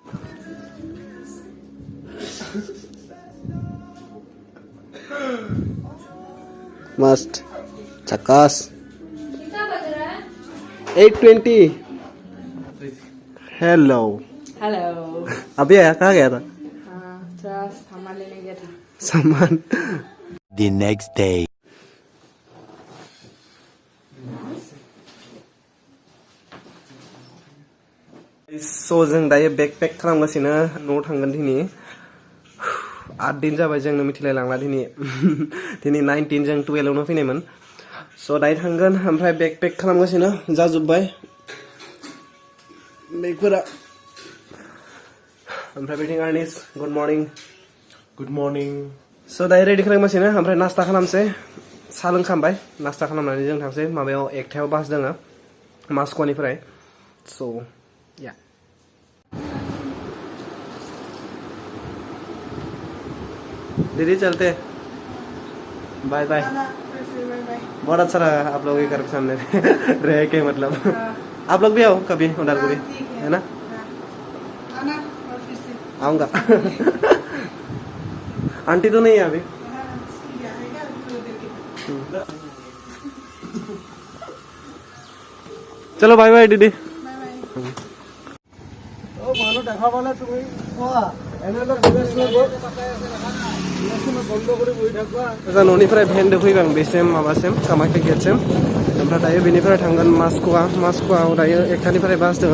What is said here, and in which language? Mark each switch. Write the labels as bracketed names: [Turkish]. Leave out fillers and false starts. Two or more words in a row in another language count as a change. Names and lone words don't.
[Hindi] मस्त झकास कितना बज रहा है 8:20 हेलो हेलो अभी आया कहाँ गया था हाँ थोड़ा सामान लेने गया था सामान [English] The next day. [Bodo] स' जों दायो बेकपेक खालामगासिनो न'आव थांगोन दिनै 8 दिन जाबाय जोंनो मिथिलाय लांला दिनै दिनै 19 जों 12 आवनो फैनायमोन स' दायो थांगोन ओमफ्राय बेकपेक खालामगासिनो जाजोब्बाय बेगफोरा ओमफ्राय बिथिं आर्निस [English] good morning [Bodo] स' दायो रेडि खालामगासिनो ओमफ्राय नास्ता खालामसै साहा लोंखांबाय नास्ता खालामनानै जों थांसै माबायाव 1टायाव बास दङ मास्क'निफ्राय स' या दीदी [Hindi] चलते [English] bye bye. [Hindi] बहुत अच्छा रहा आप लोगों के घर के सामने रह के, मतलब आप लोग भी आओ कभी उदालगुरी, है ना? आऊँगा। आंटी तो नहीं है अभी। चलो [English] bye bye [Hindi] दीदी। [Bodo] न'निफ्राय भेन दोफैबाय आं बेसिम माबासिम कामाख्या गेटसिम। ओमफ्राय दायो बेनिफ्राय थांगोन मास्क'आव दायो 1टानिफ्राय बास दङ।